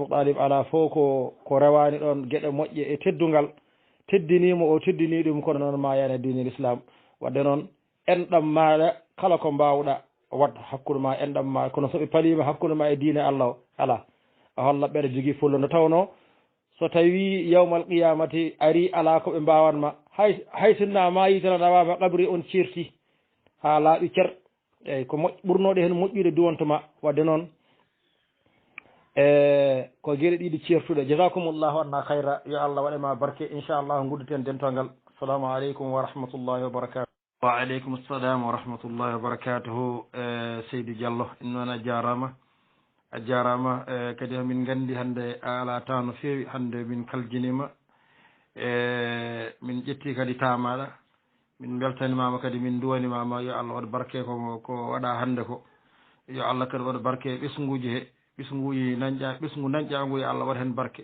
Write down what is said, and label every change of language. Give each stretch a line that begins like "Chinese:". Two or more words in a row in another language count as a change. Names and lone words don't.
Fula: Talib ala fof ko rewani ɗon gueɗe moƴƴe e teddungal teddinimo o teddini ɗum kono noon mayani
Arabic: دين الإسلام
Fula: wadde noon enɗam maɗa kala ko mbawɗa wat hakkude ma enɗam ma kono soɓe palima hakkude ma e diine Allah o ala a holla ɓeɗa jogui fullo nde tawno so tawi
Arabic: يوم القيامة
Fula: ari ala koɓe mbawanma hay sinna ma yitana rawama qabri on cirti ha laaɓi cer eyyi ko ɓurnoɗe hen moƴƴude duwontoma wadde noon ko gueɗe ɗiɗi certuɗe
Arabic: جزاكم الله عنا خيرا
Fula: yo Allah waɗema barke inchallah gudditen dental ngal
Arabic: السلام عليكم ورحمة الله وبركاته وعليكم السلام ورحمة الله وبركاته
Fula: Seydou Diallo ɗum noon a jarama kadi min gandi hande a ala temps no fewi hande min kaljinima min ƴetti kadi tamaɗa min beltanimama kadi min duwanimama yo Allah waɗa barke ko waɗa hande ko yo Allah kadi waɗa barke ɓesguji he ɓesguji ɓesgu dañƴagu yo Allah waɗa hen barke